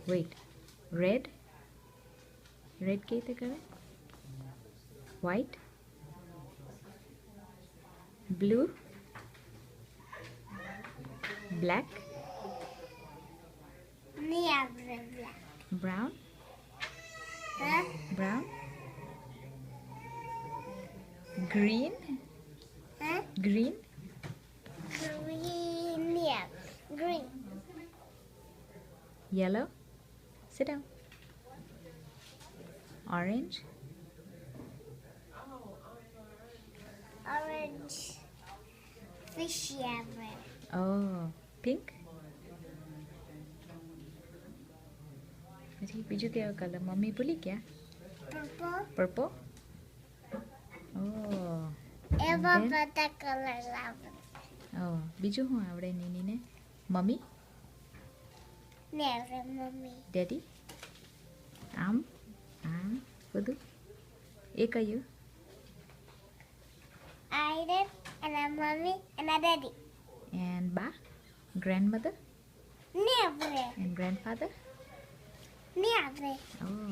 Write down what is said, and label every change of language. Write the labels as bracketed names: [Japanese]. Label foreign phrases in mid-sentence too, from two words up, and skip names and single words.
[English] Wait. Red. Red [Gujarati] કે રીતે કરે? [English] White. Blue. Black. Brown. Brown. Green. Green. Green. Yellow. Sit down. Orange. Orange. Fishy everywhere. Oh. Pink. [Gujarati] પછી બીજું કયો કલર મમ્મી ભૂલી ગયા? [English] Purple. Purple. Oh. Eva then- bata color lavender. [Gujarati] Oh. બીજું શું આવડે નીનીને? મમ્મી? [English] Never, mommy. [Gujarati] ડેડી? આમ? આમ? બધું? એ કયું? [English] I did, and a mommy, and a daddy. And બા? Grandmother? Never. And grandfather? Never. Oh.